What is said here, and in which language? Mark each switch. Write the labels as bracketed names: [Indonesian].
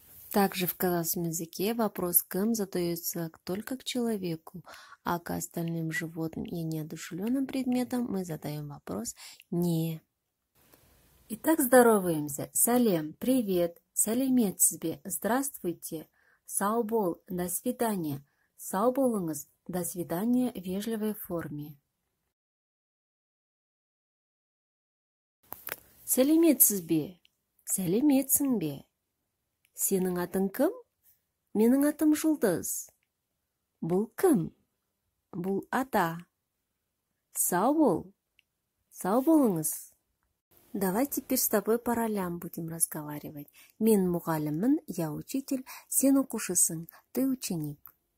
[Russian] Также в казахском языке вопрос «кім» задается только к человеку, а к остальным животным и неодушевленным предметам мы задаем вопрос «не». Итак, здороваемся. [Kazakh] Сәлем, [Russian] привет. [Kazakh] Сәлеметсіз бе, [Russian] здравствуйте. [Kazakh] Сау бол, [Russian] до свидания. [Kazakh] Сау болыңыз, [Russian] до свидания в вежливой форме. [Kazakh] Сәлеметсіз бе, сәлеметсің бе. Сенің атың кім? Менің атым Жұлдыз. Бұл кім? Бұл ата. Сау бол. Сау болыңыз. [Russian] Давай теперь с тобой по ролям будем разговаривать. [Kazakh] Мен мұғаліммін, [Russian] я учитель, [Kazakh] сен оқушысың, [Russian] ты ученик.